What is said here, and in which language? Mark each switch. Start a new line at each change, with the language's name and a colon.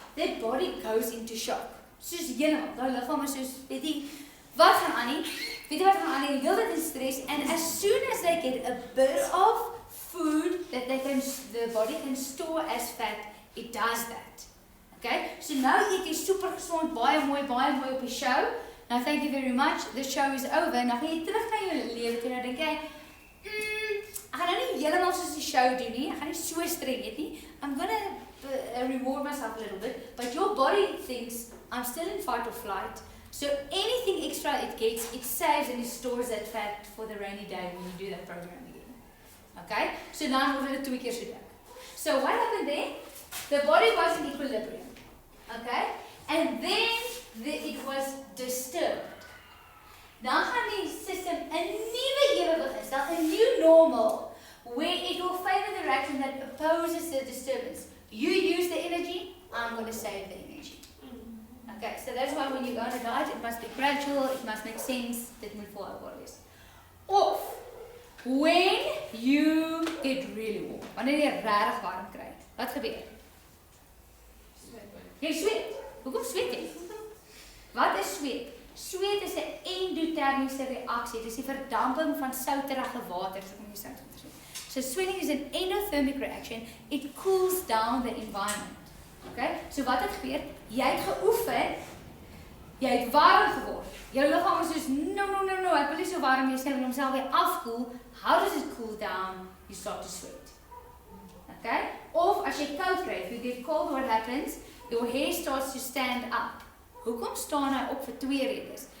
English: Their body goes into shock.
Afrikaans: Soos heeltemal, daai liggaam is soos, weet jy, wat gaan aan nie? Weet jy wat gaan aan nie? Heeltyd in stress,
English: and as soon as they get a bit of food that the body can store as fat, it does that. Okay?
Afrikaans: So nou eet jy super gesond, baie mooi op die show.
English: Now thank you very much. The show is over.
Afrikaans: Nou gaan jy terug na jou lewe toe, nou dink jy, ek gaan nou nie heeltemal soos die show doen nie. Ek gaan nie so streng eet nie.
English: I'm gonna reward myself a little bit, but your body thinks I'm still in fight or flight. So anything extra it gets, it saves and it stores that fat for the rainy day when you do that program again. Okay? So
Afrikaans: dan word hulle 2 keer so dik.
English: So what happened there? The body was in equilibrium. Okay? And then it was disturbed.
Afrikaans: Dan gaan die system 'n nuwe ewewig instel,
English: 'n new normal, where it will favor the reaction that opposes the disturbance. You use the energy, I'm going to save the energy. Okay, so that's why when you go on a diet, it must be gradual, it must make sense,
Afrikaans: dit moet volhoubaar wees. Of,
English: when you get really warm,
Afrikaans: wanneer jy regtig warm kry, wat gebeur? Jy sweet. Hoekom sweet jy? Wat is sweet? Sweet is 'n endotermiese reaksie. Dit is die verdamping van souterige water, so kom jy sout ondersoek.
English: So sweating is an endothermic reaction. It cools down the environment.
Afrikaans: Okay? So wat het gebeur? Jy het geoefen, jy het warm geword. Jou liggaam is soos, no, ek wil nie so warm wees nie, wil homself weer afkoel.
English: How does it cool down? You start to sweat. Okay?
Afrikaans: Of as jy koud kry,
English: if you get cold, what happens? Your hair starts to stand up.
Afrikaans: Hoekom staan hy op vir 2 redes?